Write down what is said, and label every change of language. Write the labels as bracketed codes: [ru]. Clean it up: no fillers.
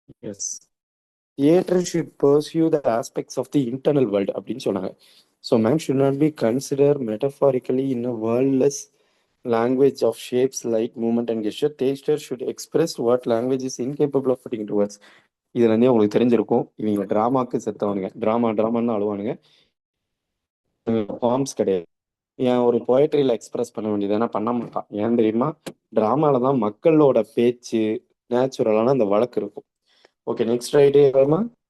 [en] Yes. Theatre should pursue the aspects of the internal world [ta] அப்படின்னு சொன்னாங்க. [en] So man should not be consider metaphorically in a wordless language of shapes, light, movement and gesture. Taster should express what language is incapable of putting into words. [ta] இதுல இருந்தே உங்களுக்கு தெரிஞ்சிருக்கும் இவங்க டிராமாக்கு செத்தவனுங்க. டிராமான்னு அழுவானுங்க. Forms கிடையாது. ஏன் ஒரு போயட்ரியில எக்ஸ்பிரஸ் பண்ண வேண்டியதுனா பண்ண மாட்டான். ஏன் தெரியுமா? டிராமால தான் மக்களோட பேச்சு நேச்சுரலான அந்த வழக்கு இருக்கும். [en] Okay, next writer.